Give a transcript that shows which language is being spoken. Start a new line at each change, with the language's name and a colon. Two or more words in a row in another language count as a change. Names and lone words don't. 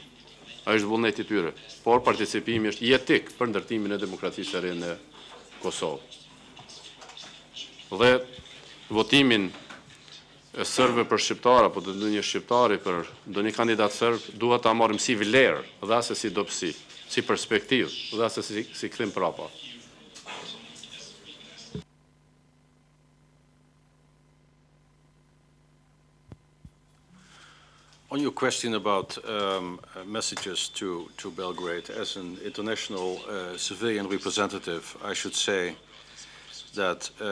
Albanian: Ai është vullneti i tyre, por participimi është jetik për ndërtimin e demokracisë së re në Kosovë. Dhe votimin e serbëve për shqiptar apo të ndonjë shqiptari për ndonjë kandidat serb duhet ta marrim si vlerë dhe as si dobësi, si perspektivë dhe as si kthim prapa.
English: On your question about messages to Belgrade, as an international civilian representative, I should say that